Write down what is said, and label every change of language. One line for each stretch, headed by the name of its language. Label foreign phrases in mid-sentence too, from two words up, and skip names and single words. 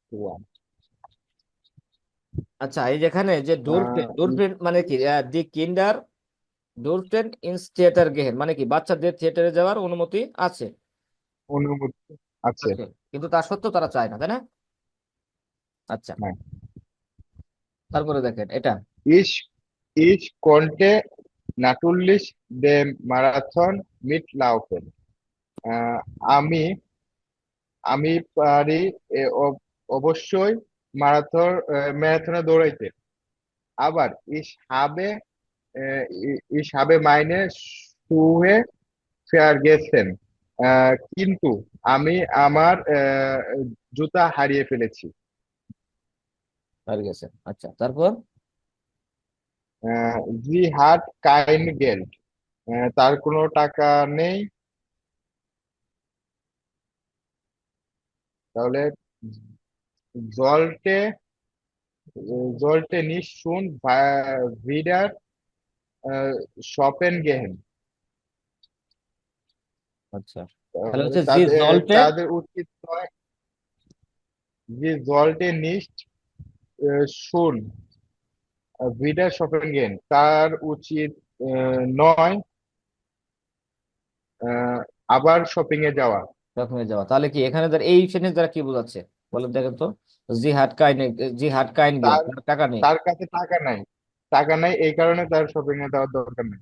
Bangla: আচ্ছা, এই যেখানে যে ডোরফেন, আহ, ডোরফেন মানে কি,
German: Die Kinder dürfen ins Theater gehen,
Bangla: মানে কি বাচ্চাদের থিয়েটারে যাওয়ার অনুমতি আছে অনুমতি আছে। আছে, কিন্তু তা সত্ত্বেও তারা চায় না, তাই না? আচ্ছা, হ্যাঁ। তারপরে দেখেন এটা।
German: Ich, ich konnte natürlich den Marathon mitlaufen.
Bangla: আহ, আমি আমি পারি অবশ্যই ম্যারাথনে দৌড়াইতে।
German: আবার ich habe meine Schuhe vergessen.
Bangla: কিন্তু আমি আমার জুতা হারিয়ে ফেলেছি। আর গেছে। আচ্ছা, তারপর
German: sie hat kein Geld.
Bangla: তার কোনো টাকা নেই।
German: তাহলে sollte sollte nicht schon wieder shoppen gehen.
Bangla: আচ্ছা, তাহলে হচ্ছে জি তাদের জলটে। তাদের উচিত নয়, যে
German: sollte nicht schon wieder shoppen gehen,
Bangla: তার উচিত নয় আহ, আবার শপিং এ যাওয়া। রকমের যাওয়া, তাহলে কি এখানে এই সেন্টেন্স দ্বারা কি বোঝাচ্ছে বলেন দেখেন তো?
German: Sie hat kein, Sie hat kein Geld,
Bangla: তার টাকা নেই। তার কাছে টাকা নাই, টাকা নাই এই কারণে তার শপিং এ যাওয়ার দরকার নেই,